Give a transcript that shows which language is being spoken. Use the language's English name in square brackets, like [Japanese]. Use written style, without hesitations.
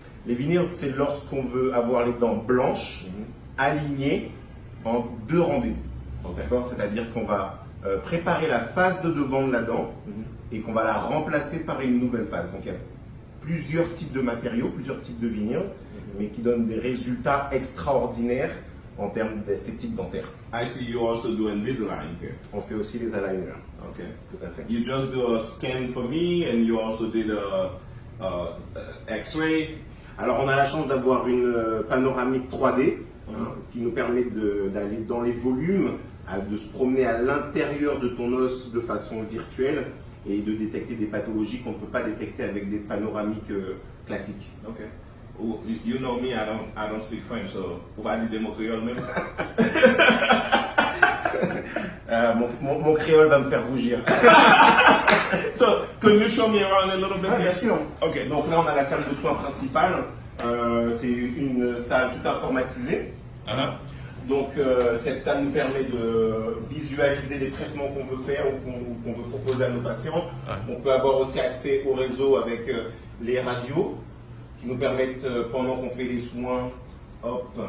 [French] Les veneers, c'est lorsqu'on veut avoir les dents blanches, alignées en 2 rendez-vous. [English] Okay. [French] D'accord? C'est-à-dire qu'on va préparer la face de devant de la dent et qu'on va la remplacer par une nouvelle face. Donc il y a plusieurs types de matériaux, plusieurs types de veneers, mais qui donnent des résultats extraordinaires en termes d'esthétique dentaire. [English] I see you also do Invisalign here. [French] On fait aussi les aligners. [English] Okay. [French] Tout à fait. [English] You just do a scan for me, and you also did a X-ray. [French] Alors on a la chance d'avoir une panoramique 3D, ce qui nous permet d'aller dans les volumes, de se promener à l'intérieur de ton os de façon virtuelle et de détecter des pathologies qu'on ne peut pas détecter avec des panoramiques classiques. [English] Okay. You know me, I don't speak French, so [French] on va dire des mots créoles même. Mon créole va me faire rougir. [English] So, can you show me around a little bit? [French] Bien sûr. [English] Okay. [French] Donc là, on a la salle de soins principale. C'est une salle tout informatisée. Uh-huh. Donc cette salle nous permet de visualiser les traitements qu'on veut faire ou qu'on veut proposer à nos patients. On peut avoir aussi accès au réseau avec les radios qui nous permettent, pendant qu'on fait les soins, hop.